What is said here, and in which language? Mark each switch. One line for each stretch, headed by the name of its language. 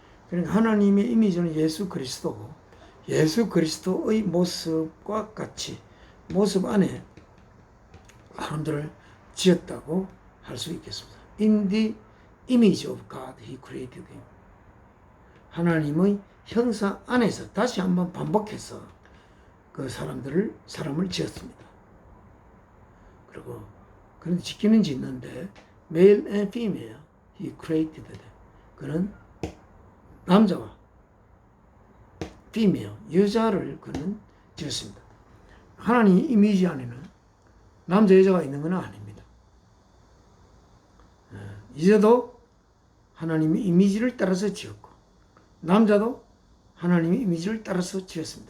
Korean: 그러니까 하나님의 이미지는 예수 그리스도고, 예수 그리스도의 모습과 같이 모습 안에 사람들을 지었다고 할 수 있겠습니다.
English: In the image of God, He created him.
Korean: 하나님의 형상 안에서 다시 한번 반복해서 그 사람을 지었습니다. 그리고 그런데 짓기는 짓는데
English: male and female, He created them.
Korean: 그는 남자와 female, 여자를 그는 지었습니다. 하나님 이미지 안에는 남자 여자가 있는 건 아닙니다. 이제도 하나님의 이미지를 따라서 지었고, 남자도 하나님의 이미지를 따라서 지었습니다.